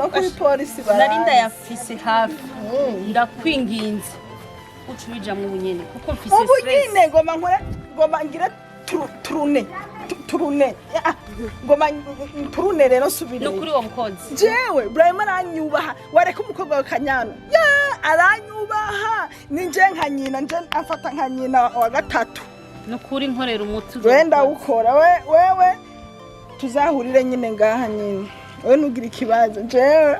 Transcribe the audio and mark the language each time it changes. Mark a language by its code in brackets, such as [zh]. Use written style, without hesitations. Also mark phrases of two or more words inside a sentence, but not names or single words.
[rn] No kuri polisi baranzi. Narinda yafise hafi. Ndakwinginze. Ucubija mu bunyene kuko mfise stress. Ubunyene ngoma ngira turune. Ngoma turune rero subire. Nukuri wa mukozi. Jewe Brahima aranyubaha. Wareka umukobwa wa Kanyana. Aranyubaha. Ninje nka nyina, nje afata nka nyina wa gatatu. Nukuri nkorera umuti. Wenda ukora wewe tuzahurire nyine ngaha nyine. Wewe nugira ikibazo. Jewe